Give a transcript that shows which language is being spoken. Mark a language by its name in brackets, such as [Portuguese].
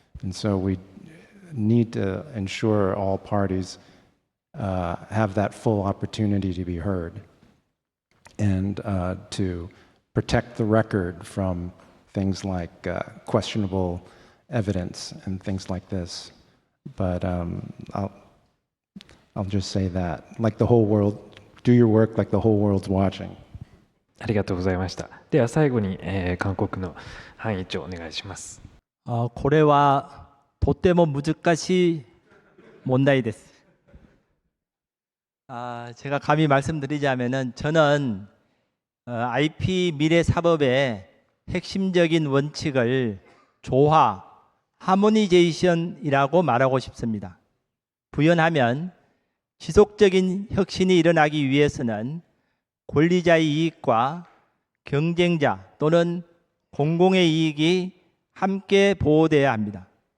[English] And so we need to ensure all parties have that full opportunity to be heard, and to protect the record from things like questionable evidence and things like this. But I'll just say that, like the whole world, do your work like the whole world's watching. [Japanese] ありがとうございました。では最後に、韓国のハン議長お願いします。これはとても難しい問題です。 [Korean] 제가 감히 말씀드리자면은 저는 IP 미래 사법의 핵심적인 원칙을 조화, 하모니제이션이라고 말하고 싶습니다. 부연하면 지속적인 혁신이 일어나기 위해서는 권리자의 이익과 경쟁자 또는 공공의 이익이 함께 보호되어야 합니다.